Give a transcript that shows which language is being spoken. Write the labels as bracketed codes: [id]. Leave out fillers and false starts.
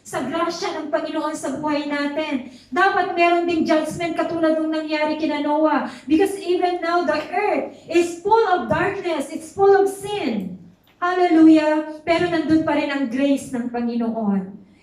[tl] Sa grasya ng Panginoon sa buhay natin. Dapat meron ding judgment katulad ng nangyari kina Noah. [en] Because even now, the earth is full of darkness. It's full of sin. Hallelujah. [tl] Pero nandun pa rin ang grace ng Panginoon.